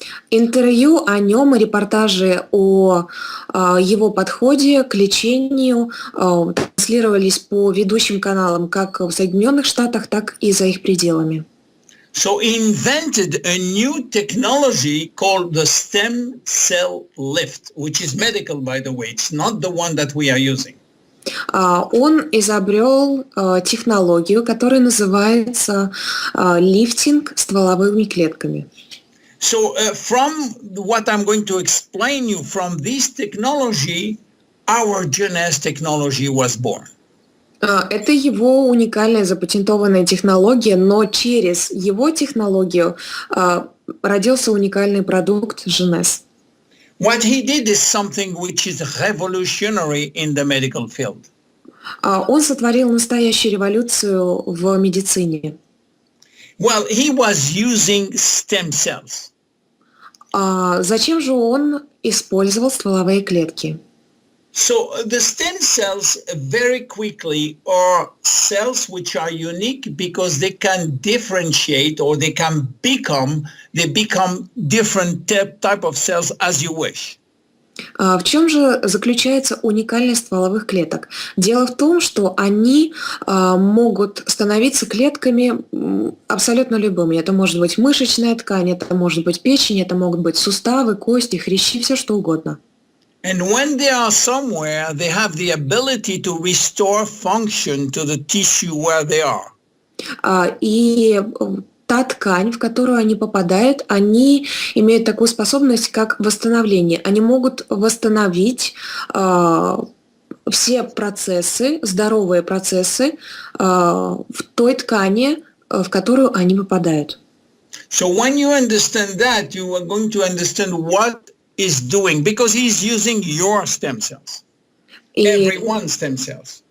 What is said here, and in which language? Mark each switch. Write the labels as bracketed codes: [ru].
[ru] Интервью о нем и репортажи о его подходе к лечению транслировались по ведущим каналам как в Соединенных Штатах, так и за их пределами. [en] So he invented a new technology called the stem cell lift, which is medical, by the way. It's not the one that we are using. [ru] Он изобрел технологию, которая называется лифтинг стволовыми клетками. [en] So from what I'm going to explain you from this technology, our J.C.S technology was born. [ru] Это его уникальная запатентованная технология, но через его технологию родился уникальный продукт J.C.S. [en] What he did is something which is revolutionary in the medical field. [ru] Он сотворил настоящую революцию в медицине. [en] Well, he was using stem cells. [ru] Зачем же он использовал стволовые клетки? [en] So the stem cells very quickly are cells which are unique because they can differentiate or they become different type of cells as you wish. [ru] В чем же заключается уникальность стволовых клеток? Дело в том, что они могут становиться клетками абсолютно любыми. Это может быть мышечная ткань, это может быть печень, это могут быть суставы, кости, хрящи, все что угодно. [en] And when they are somewhere, they have the ability to restore function to the tissue where they are. [ru] И та ткань, в которую они попадают, они имеют такую способность, как восстановление. Они могут восстановить все процессы, здоровые процессы в той ткани, в которую они попадают. [en] So when you understand that, you are going to understand what is doing, because he's using your stem cells, everyone's stem cells.